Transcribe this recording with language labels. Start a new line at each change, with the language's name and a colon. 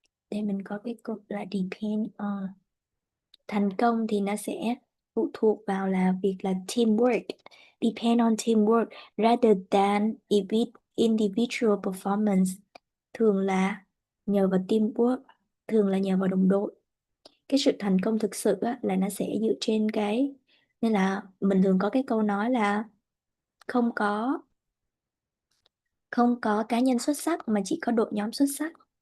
Vietnamese: Đây mình có cái cột là depend on. Thành công thì nó sẽ phụ thuộc vào là việc là teamwork.
English: Depend on teamwork rather than individual performance.
Vietnamese: Thường là nhờ vào teamwork, thường là nhờ vào đồng đội. Cái sự thành công thực sự là nó sẽ dựa trên cái, nên là mình thường có cái câu nói là không có cá nhân xuất sắc mà chỉ có đội nhóm xuất sắc.